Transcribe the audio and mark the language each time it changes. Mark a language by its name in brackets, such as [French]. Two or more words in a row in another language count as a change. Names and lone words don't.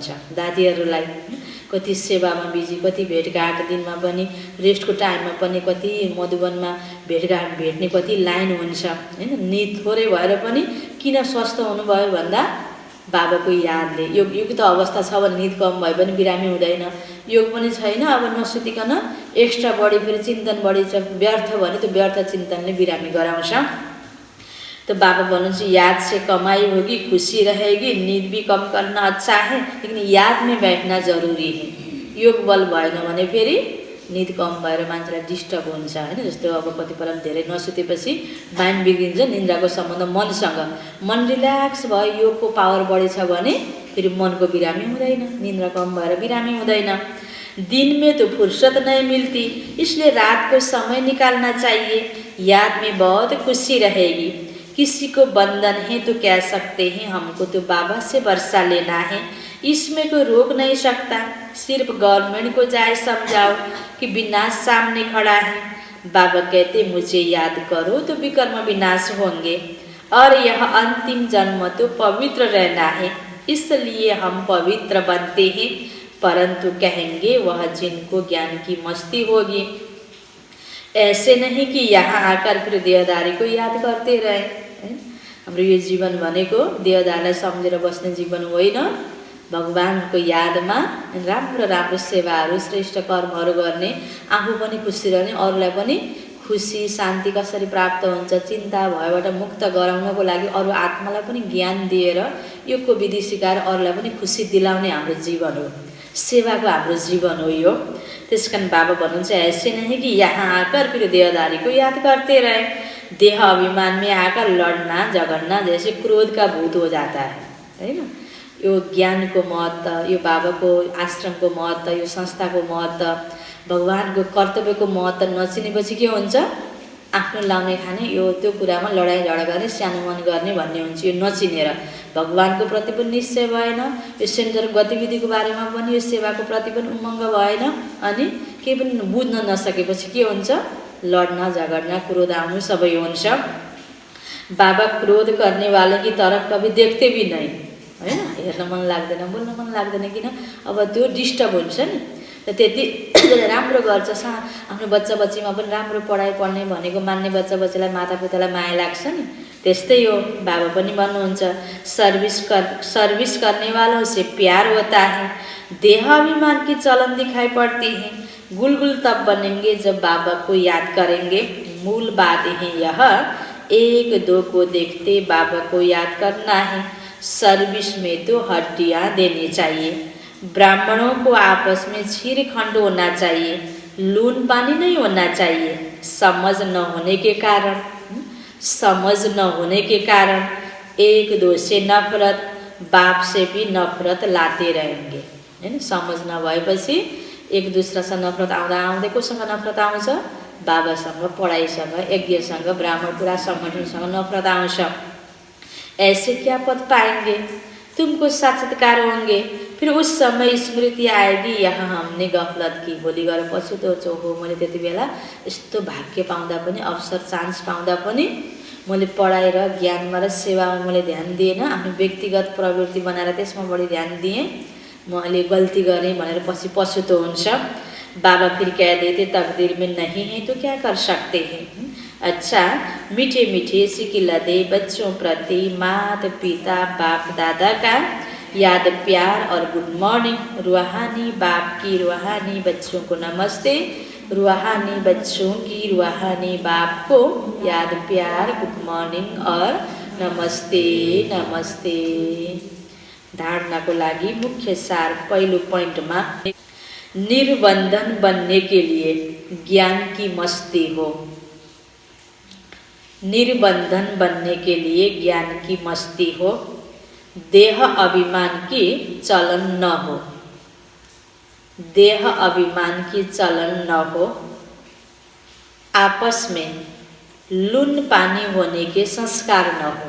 [Nepali] दादीहरुलाई कति सेवामा बिजी, कति भेटघाट दिनमा पनि रेस्टको टाइममा पनि कति मधुबनमा भेटघाट भेट्ने कति लाइन हुन्छ हैन। निद थोरै भएर पनि किन स्वस्थ हुनुभयो भन्दा बाबाको यादले। योग युक्त अवस्था छ भने निद कम भए पनि बिरामी हुँदैन। योग पनि छैन अब नसुतिकन एक्स्ट्रा बढी फेरि चिन्तन बढी छ व्यर्थ भने त्यो व्यर्थ चिन्तनले बिरामी गराउँछ। [Hindi] तो बाबा भन्नुहुन्छ याद से कमाई होगी, खुशी रहेगी, नींद भी कम करना अच्छा है, लेकिन याद में बैठना जरूरी है। [Nepali] योग बल भएन भने फेरि निद कम भएर मान्छेलाई डिस्टर्ब हुन्छ हैन। जस्तो अब कतिपय धेरै नसुतेपछि माइन्ड बिग्रिन्छ, निन्द्राको सम्बन्ध मनसँग। मन रिल्याक्स भयो, योगको पावर बढी छ भने फेरि मनको बिरामी हुँदैन, निन्द्रा कम भएर बिरामी हुँदैन। [Hindi] दिन में तो फुर्सत नहीं मिलती, इसलिए रात को समय निकालना चाहिए। याद में बहुत खुशी रहेगी। किसी को बंधन है तो कह सकते हैं हमको तो बाबा से वर्षा लेना है, इसमें कोई रोक नहीं सकता। सिर्फ गवर्नमेंट को जाए समझाओ कि विनाश सामने खड़ा है। बाबा कहते मुझे याद करो तो विकर्म विनाश होंगे, और यह अंतिम जन्म तो पवित्र रहना है, इसलिए हम पवित्र बनते हैं। परंतु कहेंगे वह जिनको ज्ञान की मस्ती होगी। ऐसे नहीं कि यहाँ आकर फिर देहदारी को याद करते रहे। [Nepali] हाम्रो यो जीवन भनेको देहदारीलाई सम्झेर बस्ने जीवन होइन। भगवानको यादमा राम्रो राम्रो सेवाहरू, श्रेष्ठ कर्महरू गर्ने, आफू पनि खुसी रहने, अरूलाई पनि खुसी शान्ति कसरी प्राप्त हुन्छ, चिन्ता भयबाट मुक्त गराउनको लागि अरू आत्मालाई पनि ज्ञान दिएर योगको विधि सिकाएर अरूलाई पनि खुसी दिलाउने हाम्रो जीवन हो, सेवाको हाम्रो जीवन हो यो। त्यसकारण बाबा भन्नुहुन्छ [Hindi] ऐसे नहीं कि यहाँ आकर फिर देहदारी को याद करते रहे। देह अभिमान में आकर लड़ना झगड़ना जैसे क्रोध का भूत हो जाता है हैन। [Nepali] यो ज्ञानको महत्त्व, यो बाबाको आश्रमको महत्त्व, यो संस्थाको महत्त्व, भगवानको कर्तव्यको महत्त्व नचिनेपछि के हुन्छ, आफ्नो लाउने खाने यो त्यो कुरामा लडाई झगडा गर्ने, सानो मन गर्ने भन्ने हुन्छ। यो नचिनेर भगवानको प्रति पनि निश्चय भएन, यो सेन्टर गतिविधिको बारेमा पनि यो सेवाको प्रति पनि उमङ्ग भएन, अनि केही पनि बुझ्न नसकेपछि के हुन्छ, लड्न झगड्न क्रोध आउनु सबै हुन्छ। [Hindi] बाबा क्रोध करने वाले की तरफ कभी देखते भी नहीं हैन। [Nepali] हेर्न मन लाग्दैन, बोल्न मन लाग्दैन, किन अब त्यो डिस्टर्ब हुन्छ नि। त्यति राम्रो गर्छ, आफ्नो बच्चा बच्चीमा पनि राम्रो पढाइ पढ्ने भनेको मान्ने बच्चा बच्चीलाई मातापितालाई माया लाग्छ नि, त्यस्तै हो। बाबा पनि भन्नुहुन्छ [Hindi] सर्विस करने वालों से प्यार होता है, देह अभिमान की चलन दिखाई पड़ती है। गुलगुल तब बनेंगे जब बाबा को याद करेंगे। मूल बात है यह, एक दो को देखते बाबा को याद करना है। सर्विस में तो हड्डियाँ देनी चाहिए। ब्राह्मणों को आपस में छीरखंड होना चाहिए, लून पानी नहीं होना चाहिए। समझ न होने के कारण एक दो से नफरत, बाप से भी नफरत लाते रहेंगे हैन। समझ नभएपछि एक दूसरासँग नफरत आउँदै कोसँग नफरत आउँछ, बाबासँग, पढाइसँग, यज्ञसँग, ब्राह्मण पूरा संगठनसँग नफरत आउँछ। ऐसे क्या पद पाएंगे, तुमको साक्षात्कार होंगे, फिर उस समय स्मृति आएगी यहाँ हमने गफलत की। [Nepali] भोलि गएर पछुतो हो, मैले त्यति बेला यस्तो भाग्य पाउँदा पनि, अवसर चान्स पाउँदा पनि मैले पढाइ र ज्ञानमा र सेवामा मैले ध्यान दिएन, आफ्नो व्यक्तिगत प्रवृत्ति बनाएर त्यसमा बढी ध्यान दिएँ, मैले गल्ती गरेँ भनेर पछि पछुतो हुन्छ। [Hindi] बाबा फिर कह देते तकदीर में नहीं है तो क्या कर सकते हैं। अच्छा, मीठे मीठे सिकिलदे बच्चों प्रति माता पिता बाप दादा का याद प्यार और [English] good morning. [Hindi] रूहानी बाप की रूहानी बच्चों को नमस्ते, रूहानी बच्चों की रूहानी बाप को याद प्यार, [English] good morning [Hindi] और नमस्ते नमस्ते। [Nepali] धारणा को लागि मुख्य सार पहिलो पोइन्टमा, [Hindi] निर्बंधन बनने के लिए ज्ञान की मस्ती हो। निर्बंधन बनने के लिए ज्ञान की मस्ती हो, देह अभिमान की चलन न हो। देह अभिमान की चलन न हो, आपस में लून पानी होने के संस्कार न हो।